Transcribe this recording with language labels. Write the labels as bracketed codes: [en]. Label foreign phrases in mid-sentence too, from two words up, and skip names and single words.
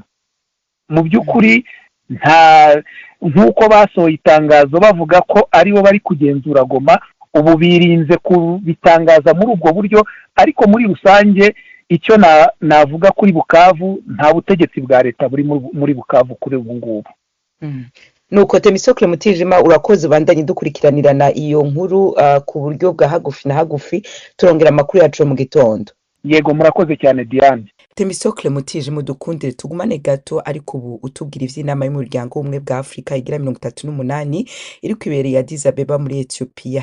[rw] Mu by'ukuri nk'uko basohoye itangazo bavuga ko aribo bari kugenzura Goma, ubu birinze kubitangaza muri ubwo buryo, ariko muri rusange icyo navuga kuri Bukavu, nta butegetsi bwa leta buri muri Bukavu kuri ubu ngubu. [rn] Nuko Themistocle Mutijima, urakoze, bandanye dukurikiranirana iyo nkuru ku buryo bwa hagufi na hagufi, turongera amakuru yacu mu gitondo. [rw] yego murakoze cyane Diane. [rn] Temisocle Mutije mudukundire tugumane gato ariko ubu utubwira ivy'inama y'umuryango w'ubumwe bwa Afrika igira 38 iri kwibereye ya Addis Abeba muri Ethiopia.